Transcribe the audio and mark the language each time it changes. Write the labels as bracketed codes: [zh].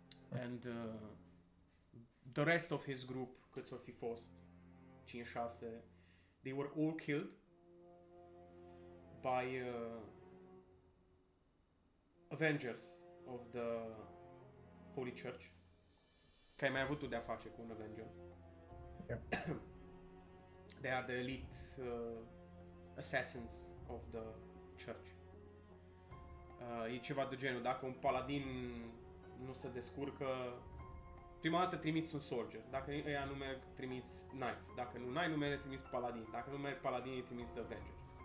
[en] And the rest of his group, [ro] câți or fi fost, [en] 5-6, they were all killed by Avengers of the Holy Church. [ro] Că ai mai avut tu de-a face cu un Avenger. [en] Yeah. They are the elite assassins of the church. [ro] E ceva de genul, dacă un paladin nu se descurcă, prima dată trimiți un soldier, dacă ăia nu merg, trimiți knights, dacă nu n-ai numere, trimiți paladin, dacă nu merg paladinii, trimiți the Avengers.